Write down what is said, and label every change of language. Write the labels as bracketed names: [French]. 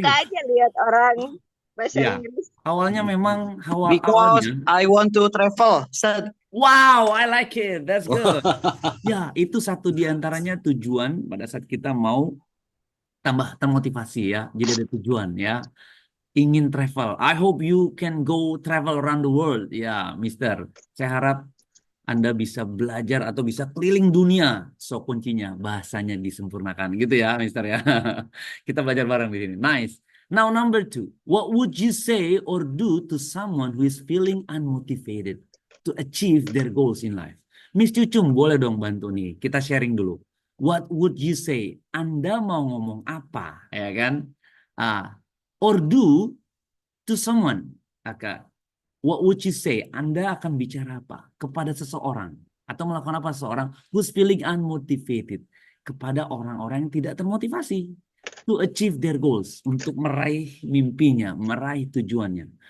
[Indonesian] suka aja lihat orang bahasa Ya. Inggris. Awalnya memang [English] Because [Indonesian] awalnya. [English] I want to travel. Ustadz. Wow, I like it. That's good. [Indonesian] Ya, itu satu di antaranya tujuan pada saat kita mau tambah termotivasi ya. Jadi ada tujuan ya. Ingin travel. [English] I hope you can go travel around the world. [Indonesian] Ya, Mister. Saya harap Anda bisa belajar atau bisa keliling dunia. So, kuncinya bahasanya disempurnakan. Gitu ya, Mister ya. Kita belajar bareng di sini. [English] Nice. Now, number 2. What would you say or do to someone who is feeling unmotivated to achieve their goals in life? [Indonesian] Miss Cucung, boleh dong bantu nih. Kita sharing dulu. [English] What would you say? [Indonesian] Anda mau ngomong apa? Ya kan? [English] Or do to someone. What would you say? [Indonesian] Anda akan bicara apa kepada seseorang atau melakukan apa seseorang [English] who's feeling unmotivated, [Indonesian] kepada orang-orang yang tidak termotivasi [English] to achieve their goals, [Indonesian] untuk meraih mimpinya, meraih tujuannya.